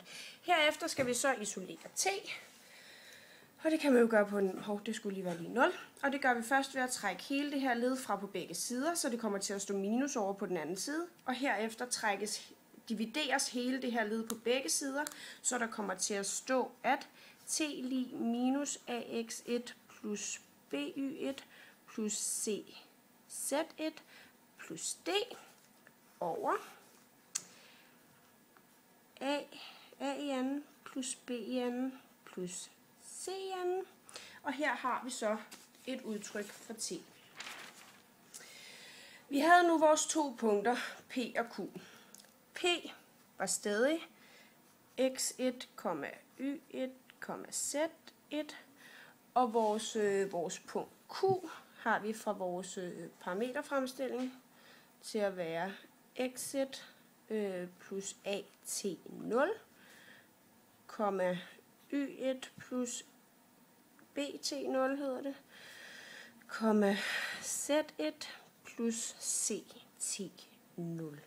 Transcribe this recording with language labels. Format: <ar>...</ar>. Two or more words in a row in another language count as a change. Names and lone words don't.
<da>Herefter skal vi så isolere t. Og det kan man jo gøre på en... det skulle lige være lige 0. Og det gør vi først ved at trække hele det her led fra på begge sider, så det kommer til at stå minus over på den anden side. Og herefter divideres hele det her led på begge sider, så der kommer til at stå, at t lig minus ax1 plus by1 plus cz1 plus d over a i anden plus b i anden plus c i anden. Og her har vi så et udtryk for t. Vi havde nu vores to punkter, P og Q. P var stadig x1, y1, z1, og vores punkt Q har vi fra vores parameterfremstilling til at være x1 plus at0, y1 plus bt0 hedder det, z1 plus ct0.</da>